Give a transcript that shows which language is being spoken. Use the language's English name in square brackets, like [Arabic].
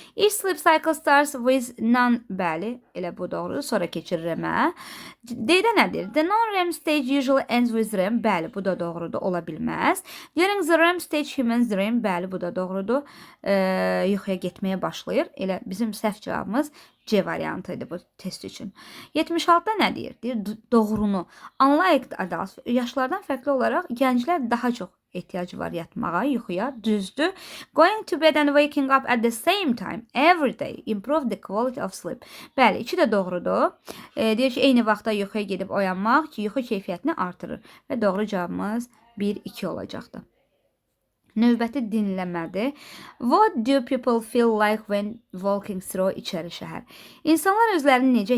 [English] Each sleep cycle starts with none. [Azerbaijani] Bəli, elə bu doğrudur. Sonra keçir REM-ə. D-də nədir? [English] The non-REM stage usually ends with REM. [Azerbaijani] Bəli, bu da doğrudur. Ola bilməz. [English] During the REM stage humans dream. [Azerbaijani] Bəli, bu da doğrudur. Yuxuya getməyə başlayır. Elə bizim səhv cavabımız C variantıydı bu test üçün. 76-da nə deyir? Deyir, doğrunu. [English] Unlike adults, [Azerbaijani] yaşlardan fərqli olaraq gənclər daha çox ehtiyacı var yatmağa, yuxuya, düzdür. [English] Going to bed and waking up at the same time every day improve the quality of sleep. [Azerbaijani] Bəli, iki də doğrudur. Deyir ki, eyni vaxtda yuxuya gedib oyanmaq ki, yuxu keyfiyyətini artırır. Və doğru cavabımız 1-2 olacaqdır. Növbəti dinləmədir. [English] What do people feel like when walking through İçəri şəhər? [Azerbaijani] İnsanlar özlərini necə